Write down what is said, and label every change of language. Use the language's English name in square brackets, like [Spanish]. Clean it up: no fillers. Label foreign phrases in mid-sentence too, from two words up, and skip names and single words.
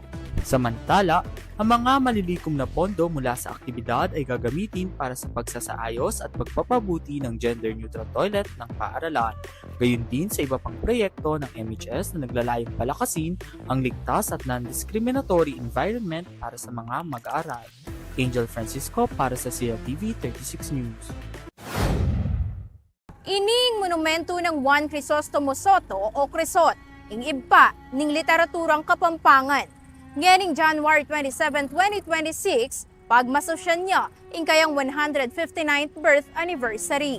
[Filipino] Samantala, ang mga malilikom na pondo mula sa aktibidad ay gagamitin para sa pagsasaayos at pagpapabuti ng [English] gender-neutral toilet [Filipino] ng paaralan. Gayon din sa iba pang proyekto ng MHS na naglalayong palakasin ang ligtas at [English] non-discriminatory environment [Filipino] para sa mga mag-aaral. Angel Francisco para sa CLTV 36 News. [Pampanga] Ining monumento ng Juan Crisostomo Soto o Crisot, ing ibpa ning literaturang Kapampangan. Nganing January 27, 2026, pagmasosyan niya ing kayang 159th [English] birth anniversary.